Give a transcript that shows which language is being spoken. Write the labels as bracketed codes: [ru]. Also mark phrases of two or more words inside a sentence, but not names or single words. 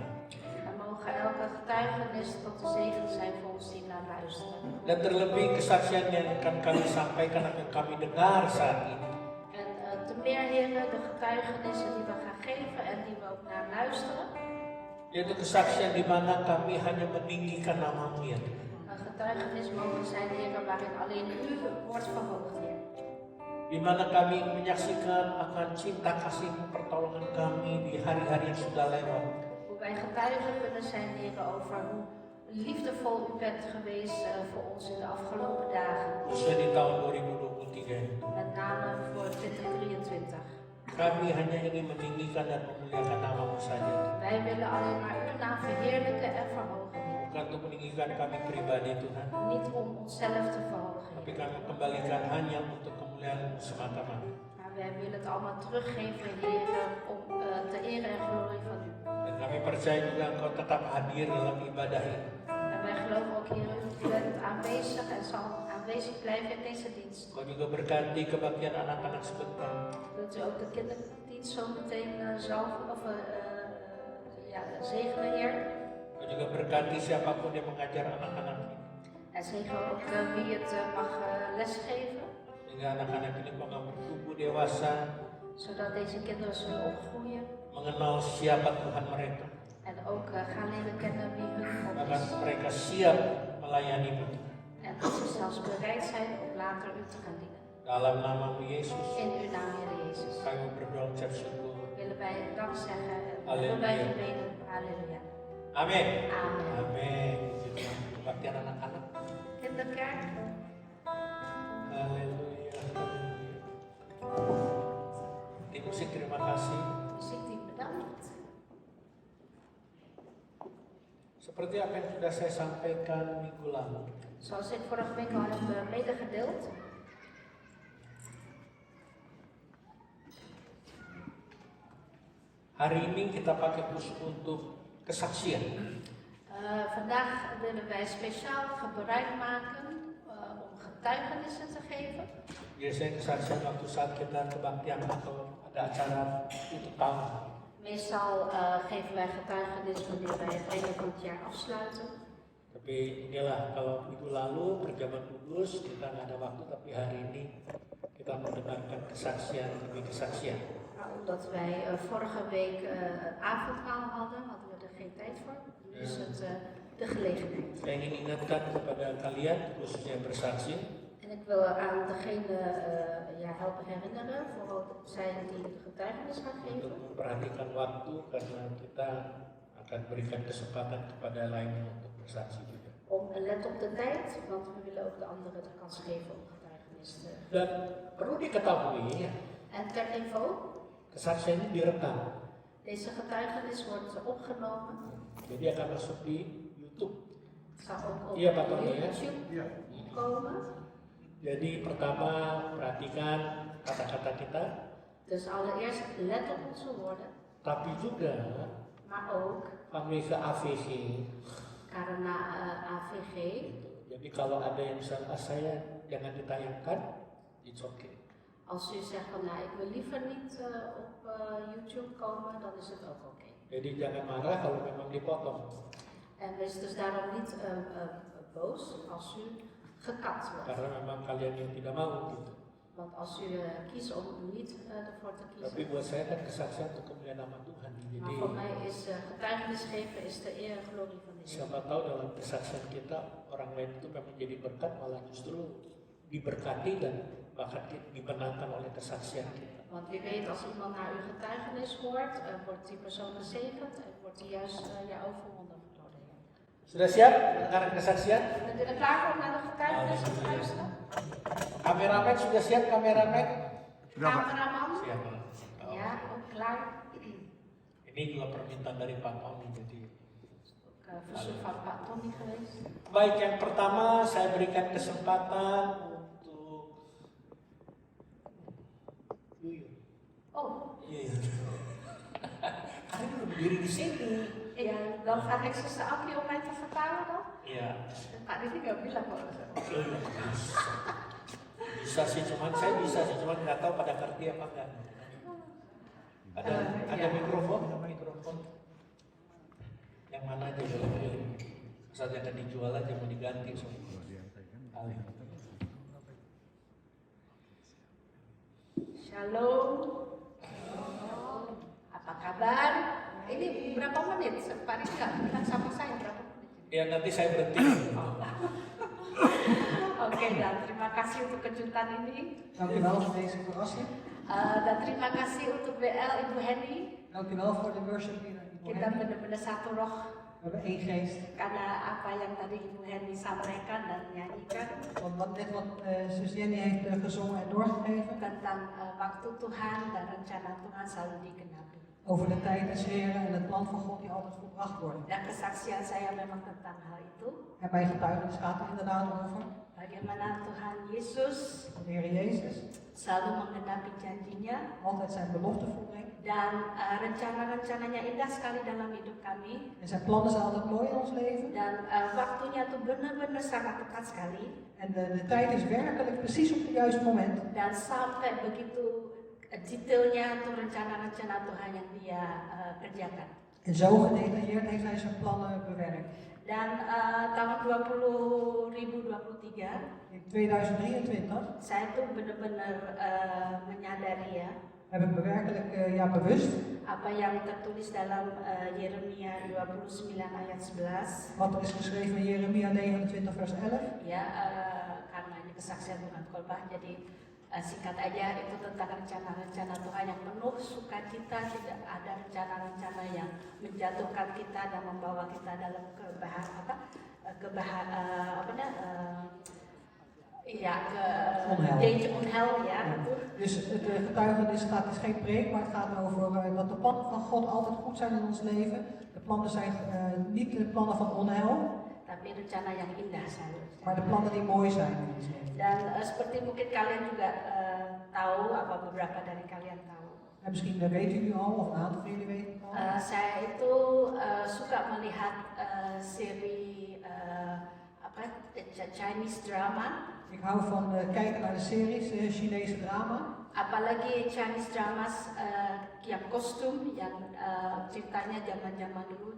[nl] dan mogen elke getuigenis tot de zegen zijn voor ons die naar luisteren. [id] Dan terlebih kesaksian yang akan kami sampaikan, akan kami dengar saat ini. [nl] En te meer, heren, de getuigenissen die we gaan geven en die we ook naar luisteren. [id] Yaitu kesaksian di mana kami hanya meninggikan nama-Mu ya Tuhan. [nl] Een getuigenis mogen zijn, heren, waarin alleen u wordt verhoogd, Heer. [id] Di mana kami menyaksikan akan cinta kasih pertolongan kami di hari-hari yang sudah lewat. [nl] Hoe wij getuigen kunnen zijn, heren, over hoe liefdevol u bent geweest voor ons in de afgelopen dagen. [id] Khususnya di tahun 2023 ini. [nl] Met name voor 2023. [id] Kami hanya ingin meninggikan dan memuliakan nama-Mu saja. [nl] Wij willen alleen maar uw naam verheerlijken en verhogen, Heer. [id] Bukan untuk meninggikan kami pribadi Tuhan, [nl] Niet om onszelf te verhogen, [id] tapi [nl] Heer. [id] kami kembalikan hanya untuk kemuliaan-Mu semata-mata. [nl] Maar wij willen het allemaal teruggeven, Heer, om te ere en glorie van u. [id] Dan kami percaya juga Engkau tetap hadir dalam ibadah ini. [nl] En wij geloven ook, Heer, u bent aanwezig en zal aanwezig blijven in deze dienst. [id] Engkau juga berkati kebagian anak-anak sebentar. [nl] Wilt u ook de kinderdienst zo meteen zalven of zegenen, Heer? [id] Engkau juga berkati siapapun yang mengajar anak-anak ini. [nl] En zegen ook wie het mag lesgeven. [id] Sehingga anak-anak ini bakal bertumbuh dewasa, [nl] Zodat deze kinderen zullen opgroeien. [id] mengenal siapa Tuhan mereka. [nl] En ook gaan leren kennen wie hun God [id] Bahkan [nl] is. [id] mereka siap melayani-Mu. [nl] En dat ze zelfs bereid zijn om later u te gaan dienen. [id] Dalam nama-Mu Yesus, [nl] In uw naam, Heer Jezus. [id] kami berdoa ucap syukur. [nl] Willen wij dank zeggen en Halleluja. willen wij gebeden. Halleluja. [id] Amin. Amin. Amin. Puji Tuhan. Kebaktian anak-anak. [nl] Kinderkerk. [id] Haleluya. Tim musik terima kasih. [nl] Muziekteam bedankt. [id] Seperti apa yang sudah saya sampaikan minggu lalu, [nl] Zoals ik vorige week al heb medegedeeld. [id] hari ini kita pakai khusus untuk kesaksian. [nl] Vandaag willen wij speciaal gebruik maken om getuigenissen te geven. [id] Biasanya kesaksian waktu saat kita kebaktian atau ada acara tutup tahun. [nl] Meestal geven wij getuigenis wanneer wij het einde van het jaar afsluiten. [id] Tapi inilah kalau minggu lalu perjamuan kudus kita nggak ada waktu, tapi hari ini kita mendengarkan kesaksian demi kesaksian. [nl] Maar omdat wij vorige week avondmaal hadden, hadden we er geen tijd voor. Nu is het de gelegenheid. [id] Saya ingin ingatkan kepada kalian khususnya yang bersaksi, [nl] En ik wil aan degene helpen herinneren, vooral zij die de getuigenis gaan [id] untuk [nl] geven. [id] memperhatikan waktu karena kita akan berikan kesempatan kepada lainnya untuk bersaksi juga. [nl] Om let op de tijd, want we willen ook de anderen de kans geven om getuigenis te geven. [id] Dan perlu diketahui, [nl] En ter info, [id] kesaksian ini direkam, [nl] deze getuigenis wordt opgenomen. [id] jadi akan masuk di YouTube. [nl] Het zal ook op [id] Iya, Pak Tony, ya. [nl] YouTube komen. [id] Jadi pertama perhatikan kata-kata kita, [nl] Dus allereerst let op onze woorden, [id] tapi juga [nl] maar ook vanwege AVG. [id] karena AVG. Jadi kalau ada yang misalnya saya jangan ditayangkan, [en] it's okay. [nl] Als u zegt van nou, ik wil liever niet op YouTube komen, dan is het ook oké. [id] Jadi jangan marah kalau memang dipotong. [nl] En wees dus daarom niet boos als u gekapt wordt. [id] Karena memang kalian yang tidak mau gitu. [nl] Want als u kiest om niet ervoor te [id] Tapi [nl] kiezen. [id] buat saya kan kesaksian untuk kemuliaan nama Tuhan. [nl] Maar [id] Jadi [nl] voor mij is getuigenis geven is de eer en glorie van de Heer. [id] siapa tahu dalam kesaksian kita orang lain itu memang jadi berkat, malah justru diberkati dan bahkan dimenangkan oleh kesaksian kita. [nl] Want wie weet, als iemand naar uw getuigenis hoort, wordt die persoon gezegend en wordt hij juist overwonderd door de Heer. [id] Sudah siap mendengarkan kesaksian? [nl] Bent u er klaar voor om naar de getuigenis te luisteren? [id] Kameramen sudah siap, kameramen? [nl] Cameraman? [id] Siap. [nl] Ja, ook klaar. [id] Ini juga permintaan dari Pak Tony, jadi [nl] Ook verzoek van Pak Tony geweest. [id] baik, yang pertama saya berikan kesempatan untuk Yuyun. Oh, Iya. Kalian udah berdiri di sini. [nl] ja, dan vraag ik zuster Akkie om mij te vertalen dan. [id] Iya. Pak Didi nggak bilang kok. Bisa sih, cuman saya bisa sih, cuman nggak tahu pada ngerti apa enggak. Ada mikrofon, Yang mana aja boleh pilih. Asal jangan dijual aja, mau diganti semua. Shalom. Apa kabar? Ini berapa menit? Pak Rika bilang sama saya berapa menit? Ya nanti saya berhenti. Oke, dan terima kasih untuk kejutan ini. [nl] Dank u wel voor deze verrassing. [id] Dan terima kasih untuk BL Ibu Henny. [nl] Dank u wel voor de [en] worship leader [nl] Ibu [id] Kita [nl] Henny. [id] benar-benar satu roh [nl] We hebben één geest. [id] karena apa yang tadi Ibu Henny sampaikan dan nyanyikan [nl] Want wat zus Jenny heeft gezongen en doorgegeven. [id] tentang waktu Tuhan dan rencana Tuhan selalu digenapi. [nl] Over de tijd des Heren en het plan van God die altijd volbracht worden. [id] Dan kesaksian saya memang tentang hal itu. [nl] En mijn getuigenis gaat er inderdaad over. [id] Bagaimana Tuhan Yesus [nl] De Heer Jezus [id] selalu menggenapi janjinya [nl] altijd zijn belofte volbrengt. [id] dan rencana-rencananya indah sekali dalam hidup kami. [nl] En zijn plannen zijn altijd mooi in ons leven. [id] Dan waktunya tuh benar-benar sangat tepat sekali. [nl] En de tijd is werkelijk precies op het juiste moment. [id] Dan sampai begitu detailnya tuh rencana-rencana Tuhan yang dia kerjakan. [nl] En zo gedetailleerd heeft hij zijn plannen bewerkt. [id] Dan tahun 2023 [nl] in 2023, [id] saya tuh benar-benar menyadari ya [nl] heb ik me werkelijk bewust [id] apa yang tertulis dalam Yeremia 29 ayat 11 [nl] wat er is geschreven in Jeremia 29 vers 11. [id] ya, karena ini kesaksian bukan khotbah, jadi singkat aja itu tentang rencana-rencana Tuhan yang penuh sukacita, tidak ada rencana-rencana yang menjatuhkan kita dan membawa kita dalam [en] danger on hell [id] ya. [nl] Dus het getuigenis het is geen preek, maar het gaat over dat de plannen van God altijd goed zijn in ons leven. De plannen zijn niet de plannen van onheil, [id] Tapi rencana yang indah selalu. [nl] maar de plannen die mooi zijn in ons leven. [id] Dan seperti mungkin kalian juga tahu, apa beberapa dari kalian tahu. [nl] En misschien weten jullie al, of een aantal van jullie weten het al. [id] Saya itu suka melihat seri [en] Chinese drama. [nl] Ik hou van kijken naar de series, [en] Chinese drama. [id] Apalagi [en] Chinese dramas [id] yang kostum, yang ceritanya zaman-zaman dulu.